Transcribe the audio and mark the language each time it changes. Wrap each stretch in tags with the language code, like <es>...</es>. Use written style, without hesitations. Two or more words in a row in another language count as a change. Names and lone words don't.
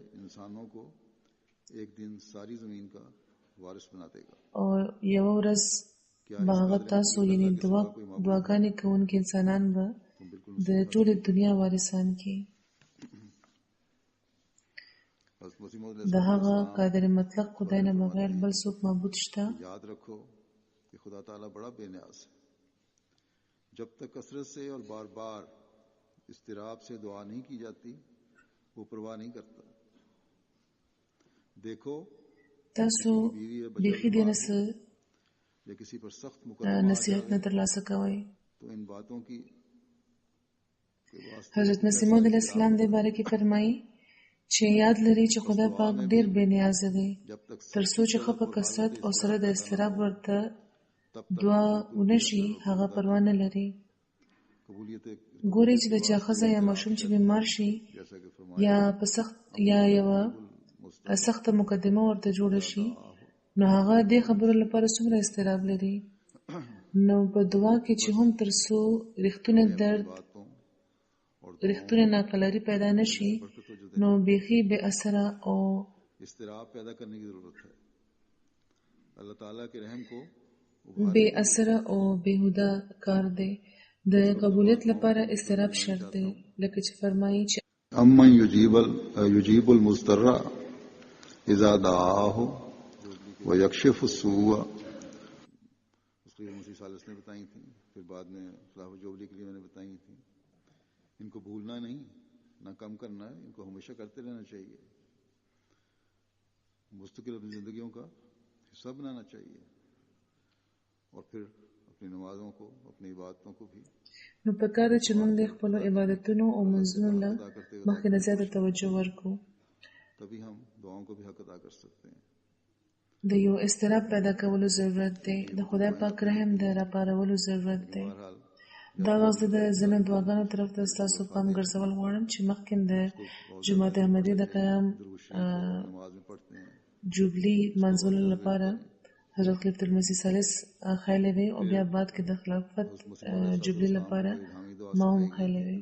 <ps>او یو ورځ به هغه تاسو یعنی دعاګانې کوونکي انسانان به د ټولې دنیا وارثان کی. د هغه قادر مطلق خدای نه بغیر بل څوک معبود شته.</ps> <ur>یاد رکھو کہ خدا تعالی بڑا بے نیاز ہے. جب تک کثرت سے اور بار بار اضطراب سے دعا نہیں کی جاتی وہ پرواہ نہیں کرتا. دیکھو</ur> <ps>تاسو بیخي دې</ps> <ur>یا کسی پر سخت</ur> <ps>نصیحت نه ترلاسه کوئ.</ps> <ur>تو ان باتوں کی</ur> <ps>حضرت مسیح موعود</ps> <ar>علیه السلام</ar> <ps>دې باره کې فرمایي چې یاد لري چې خدای پاک ډېر بې نیازه دی تر څو چې ښه په کثرت او سره د اضطراب ورته دعا ونشي هغه پروا نه لري. ګوري چې د چا ښځه یا ماشوم چې بیمار شي یا په سخت یا یوه سخته مقدمه ورته جوړه شي نو هغه دې خبرو لپاره څومره اضطراب لري. نو په دعا کې چې هم تر څو رښتونه درد رښتونه ناقلاري پیدا نشي نو بیخي بے اثره او</ps> <ur>اضطراب پیدا کرنے کی ضرورت ہے. اللہ تعالیٰ کے رحم کو</ur> <ps>بے اثره او بےهوده کار دی. د قبولیت لپاره اضطراب شرط دی لکه چې فرمایي چې</ps> <ar>امن یجیب المضطر اذا دعاه ويكشف السوء.</ar> <ur>اس کو مسیح ثالث نے بتائی تھی پھر بعد میں صلاح جوبلی کے لیے میں نے بتائی تھی. ان کو بھولنا نہیں نہ کم کرنا ہے. ان کو ہمیشہ کرتے رہنا چاہیے. مستقل اپنی زندگیوں کا حصہ بنانا چاہیے اور پھر اپنی نمازوں کو اپنی عبادتوں کو بھی.</ur> <ps>نو پکار ده چې موږ د خپلو عبادتونو او منځونو له مخکې نه زیاته توجه ورکړو.</ps> <ur>تبھی ہم دعاؤں کو بھی حق ادا کر سکتے ہیں.</ur> <ps>د یو اضطراب پیدا کولو ضرورت دی. د خدای پاک رحم د راپارولو ضرورت دی. دا وخت د ځینو دعاګانو طرف ته ستاسو پام ګرځول غواړم چې مخکې د جماعت احمدي د قیام جوبلي منځولو لپاره حضرت خلیفة المسیح ثالث خیلی وی او بیا بعد کې د خلافت جوبلي لپاره ما هم خیلی وی.</ps>